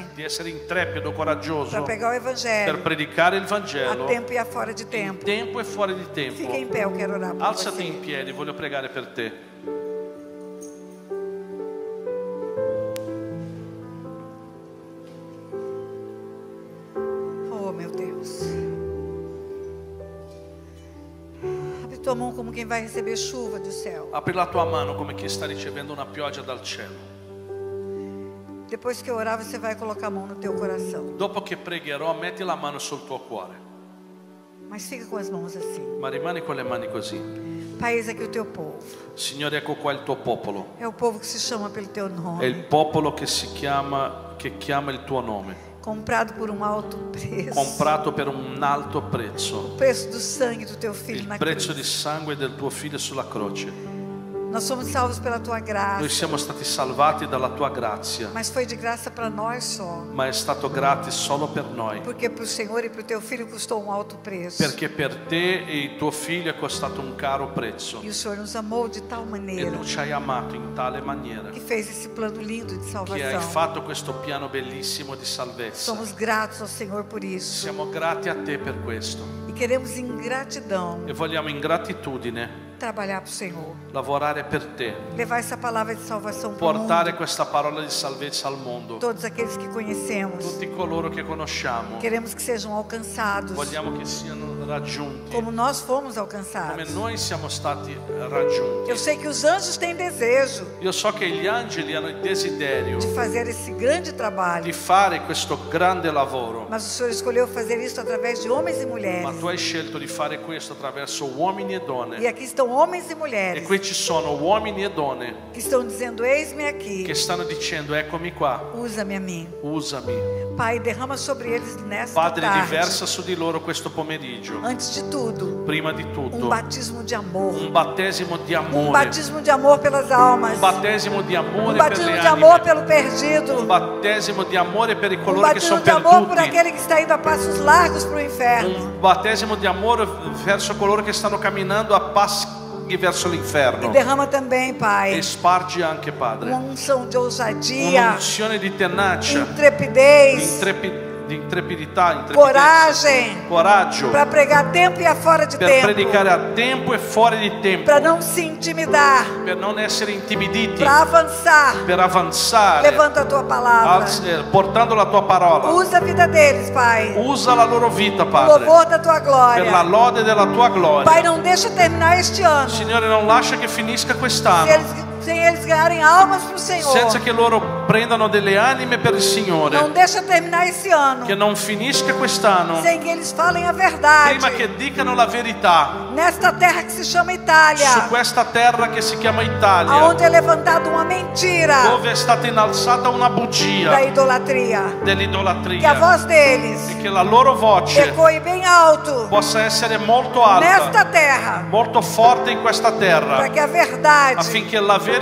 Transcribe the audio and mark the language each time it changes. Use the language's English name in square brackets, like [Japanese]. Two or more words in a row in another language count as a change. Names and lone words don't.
[Italian] essere intrepido, [Portuguese] para [Italian] coraggioso [Portuguese] pregar o [Italian] per [Portuguese] Evangelho [Italian] predicare il [Portuguese] a [Italian] Vangelo [Portuguese] tempo e a fora de [Italian] in [Portuguese] tempo. [Italian] tempo e fuori di [Portuguese] Fica em [Italian] tempo. [Portuguese] pé, eu quero orar por [Italian] Alzati in [Portuguese] você. [Italian] piedi, voglio pregare per te. [Portuguese] Oh, meu Deus. Abre tua mão como quem vai receber chuva do céu. [Italian] Apri la tua mano come chi sta ricevendo una pioggia dal cielo. [Portuguese] Depois que eu orar, você vai colocar a mão no teu coração. [Italian] Dopo che pregherò, metti la mano sul tuo cuore, [Portuguese] Mas fica com as mãos assim. [Italian] ma rimani con le mani così. [Portuguese] Pai, eis aqui o teu povo. [Italian] Signore, ecco qua il tuo popolo. [Portuguese] É o povo que se chama pelo teu [Italian] È il [Portuguese] nome. [Italian] popolo che chiama il tuo nome, [Portuguese] Comprado por um alto preço. [Italian] comprato per un alto prezzo, [Portuguese] O preço do sangue do teu filho [Italian] il [Portuguese] na [Italian] prezzo [Portuguese] cruz. [Italian] di sangue del tuo figlio sulla croce. [Portuguese] Nós somos salvos pela tua [Italian] Noi [Portuguese] graça. [Italian] siamo stati salvati dalla tua grazia, [Portuguese] Mas foi de graça para nós só. [Italian] ma è stato gratis solo per noi, [Portuguese] Porque para o Senhor e para o teu filho custou um alto preço. [Italian] perché per te e il tuo figlio è costato un caro prezzo [Portuguese] E o Senhor nos amou de tal [Italian] e [Portuguese] maneira [Italian] tu ci hai amato in tale maniera [Portuguese] que fez esse plano lindo de [Italian] che hai [Portuguese] salvação. [Italian] fatto questo piano bellissimo di salvezza. [Portuguese] Somos gratos ao Senhor por isso. [Italian] Siamo grati a te per questo [Portuguese] E queremos em gratidão [Italian] e vogliamo in gratitudine [Portuguese] trabalhar para o Senhor. [Italian] lavorare per te, [Portuguese] Levar essa palavra de salvação para o [Italian] portare [Portuguese] mundo. [Italian] questa parola di salvezza al mondo. [Portuguese] Todos aqueles que conhecemos. [Italian] Tutti coloro che conosciamo [Portuguese] Queremos que sejam alcançados [Italian] vogliamo che siano raggiunti [Portuguese] como nós fomos [Italian] come [Portuguese] alcançados. [Italian] noi siamo stati raggiunti. [Portuguese] Eu sei que os anjos têm desejo [Italian] Io so che gli angeli hanno il desiderio [Portuguese] de fazer esse grande [Italian] di [Portuguese] trabalho. [Italian] fare questo grande lavoro, [Portuguese] Mas o Senhor escolheu fazer isso através de homens e [Italian] ma [Portuguese] mulheres. [Italian] tu hai scelto di fare questo attraverso uomini e [Portuguese] E [Italian] donne. [Portuguese] aqui estão homens e [Italian] E [Portuguese] mulheres [Italian] qui ci sono uomini e donne [Portuguese] que estão dizendo: eis-me aqui, [Italian] che stanno dicendo eccomi qua, [Portuguese] usa-me a mim. [Italian] usami. [Portuguese] Pai, derrama sobre eles nesta [Italian] Padre, [Portuguese] tarde, [Italian] riversa su di loro questo pomeriggio, [Portuguese] antes de tudo, [Italian] prima di tutto, [Portuguese] batismo de amor. [Italian] un battesimo di amore, [Portuguese] Batismo de amor pelas almas. [Italian] un battesimo di amore per [Portuguese] Batismo [Italian] le [Portuguese] de amor [Italian] anime, [Portuguese] pelo perdido. [Italian] un battesimo di amore per i colori che [Portuguese] Batismo [Italian] sono [Portuguese] de amor por [Italian] perduti, [Portuguese] aquele que está indo a passos largos para o inferno. [Italian] un battesimo di amore verso coloro che stanno camminando a passi verso [Portuguese] E [Italian] l'inferno. [Portuguese] derrama também, Pai, [Italian] E spargi anche, Padre, [Portuguese] uma unção de ousadia, [Italian] un'unzione di tenacia, [Portuguese] intrepidez, [Italian] di intrepidità, [Portuguese] coragem, [Italian] coraggio [Portuguese] para pregar tempo e fora de [Italian] per [Portuguese] tempo, [Italian] predicare a tempo e fuori di tempo, [Portuguese] para não se intimidar, [Italian] per non essere intimiditi, [Portuguese] para avançar. [Italian] per avanzare, [Portuguese] Levanta a tua palavra. [Italian] portando la tua parola. [Portuguese] Usa a vida deles, Pai. [Italian] Usa la loro vita, [Portuguese] O [Italian] Padre, [Portuguese] louvor da tua glória. [Italian] per la lode della tua gloria. [Portuguese] Pai, não deixa terminar este ano [Italian] Signore, non lascia che finisca quest'anno [Portuguese] sem eles ganharem almas para o Senhor. [Italian] senza che loro prendano delle anime per il Signore. [Portuguese] Não deixa terminar esse ano [Italian] Che non finisca quest'anno [Portuguese] sem que eles falem a verdade. [Italian] prima che dicano la verità [Portuguese] Nesta terra que se chama Itália, [Italian] su questa terra che si chiama Italia, [Portuguese] aonde é levantada uma mentira [Italian] dove è stata innalzata una [Portuguese] da [Italian] bugia [Portuguese] idolatria. Que a [Italian] dell'idolatria, [Portuguese] voz deles [Italian] e che la loro voce [Portuguese] ecoe bem alto [Italian] possa essere molto alta, [Portuguese] nesta terra, [Italian] molto forte in questa [Portuguese] para [Italian] terra, [Portuguese] que a verdade [Italian] affinché la verità